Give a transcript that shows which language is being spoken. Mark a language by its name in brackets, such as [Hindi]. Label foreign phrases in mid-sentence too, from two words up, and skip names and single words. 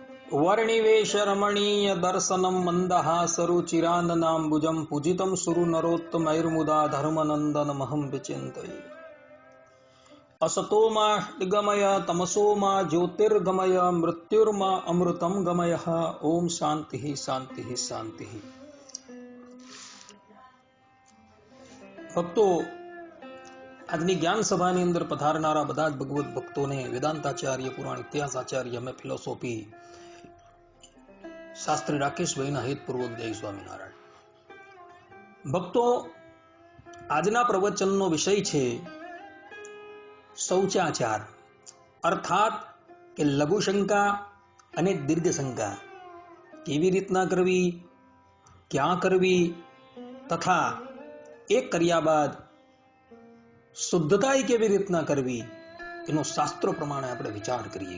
[Sanskrit] वर्णिवेश रमणीय दर्शनम मंदहासरुचिराननाम्बुजं पूजितं सुरु नरोत्तमैर्मुदा धर्मनंदन महं विचिन्तये। असतो मा गमय तमसो मा ज्योतिर्गमय मृत्युर्मा अमृतं गमय। ओम शांति शांति शांति। [Gujarati] भक्तो, આજની જ્ઞાન સભાની અંદર પધારનારા બધા જ ભગવત ભક્તોને વેદાંતાચાર્ય, પુરાણ ઇતિહાસાચાર્ય અને ફિલોસોફી શાસ્ત્રી રાકેશભાઈના હિતપૂર્વક જય સ્વામિનારાયણ. ભક્તો, આજના પ્રવચનનો વિષય છે શૌચાચાર, અર્થાત કે લઘુશંકા અને દીર્ઘશંકા કેવી રીતના કરવી, ક્યાં કરવી, તથા એક કર્યા બાદ શુદ્ધતા કેવી રીતના કરવી એનો શાસ્ત્રો પ્રમાણે આપણે વિચાર કરીએ.